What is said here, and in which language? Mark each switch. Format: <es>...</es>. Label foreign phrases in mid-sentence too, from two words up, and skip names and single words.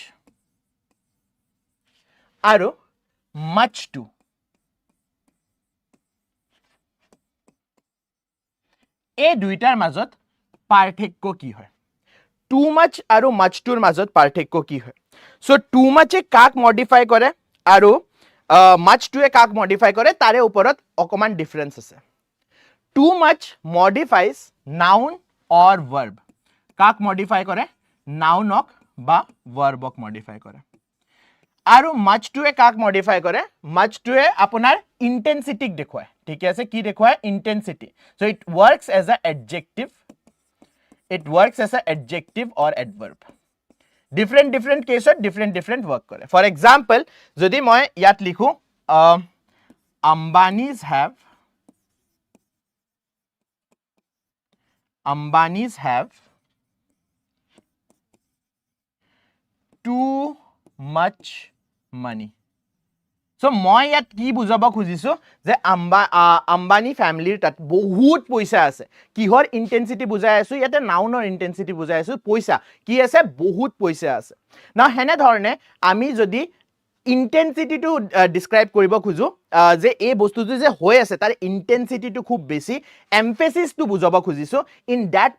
<as>আৰু</as> <en>much too</en> <as>এই দুইটাৰ মাজত পাৰ্থক্য কি হয়</as> <en>too much</en> <as>আৰু</as> <en>much tooৰ</en> <as>মাজত পাৰ্থক্য কি হয়</as> <en>so too muchে</en> <as>কাক মডিফাই কৰে আৰু</as> <en>much tooৱে</en> <as>কাক মডিফাই কৰে তাৰে ওপৰত অকমান ডিফাৰেন্স আছে</as> <en>too much modifies noun or verb</en> <as>কাক মডিফাই কৰে নাউনক বা ভার্বক মডিফাই কৰে আৰু</as> <en>much tooৱে</en> <as>কাক মডিফাই কৰে</as> <en>much tooৱে</en> <as>আপোনাৰ ইন্টেন্সিটিক দেখুৱায় ঠিক আছে কি দেখুৱায়</as> <en>intensity so it works as a adjective it works as an adjective or adverb different case or different work kore for example</en> <as>যদি মই ইয়াত লিখু</as> <en>Ambanis have too much money so</en> <as>মই ইয়াত কি বুজাব খুজিছো যে আম্বানি ফ্যামিলিৰ তাত বহুত পইচা আছে কিহৰ ইন্টেন্সিটি বুজাই আছো ইয়াতে নাউনৰ ইন্টেন্সিটি বুজাই আছো পইচা কি আছে বহুত পইচা আছে না হেনে ধৰণে আমি যদি ইন্টেন্সিটিটো ডিসক্ৰাইব কৰিব খুজো যে এই বস্তুটো যে হৈ আছে তাৰ ইন্টেন্সিটিটো খুব বেছি এমফেসিসটো বুজাব খুজিছো</as> <en>in that</en>